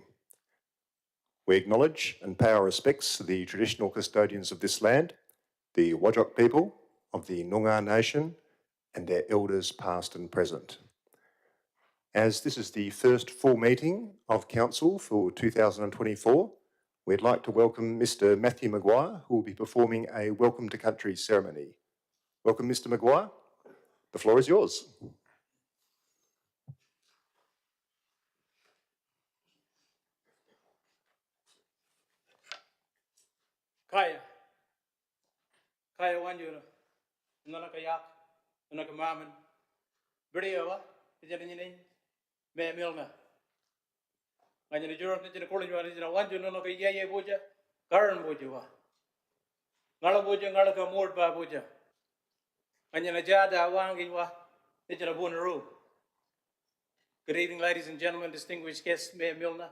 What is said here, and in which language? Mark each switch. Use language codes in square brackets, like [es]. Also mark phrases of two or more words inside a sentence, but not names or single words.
[en] We acknowledge and pay our respects to the traditional custodians of this land, the Whadjuk people of the Noongar Nation, and their elders past and present. As this is the first full meeting of Council for 2024, we'd like to welcome Mr. Matthew Maguire, who will be performing a Welcome to Country ceremony. Welcome, Mr. Maguire. The floor is yours. [nys] Kaya wanjuna nana kayak nana kamaman beriawa jadi ni me milna nganya jurut ni jadi kolin wani jadi wanjuna nana kaya boja karan boja wa ngala boja ngala kamord ba boja nganya na jada wangi wa ni jadi bunaru. [en] Good evening, ladies and gentlemen, distinguished guests, Mayor Milner.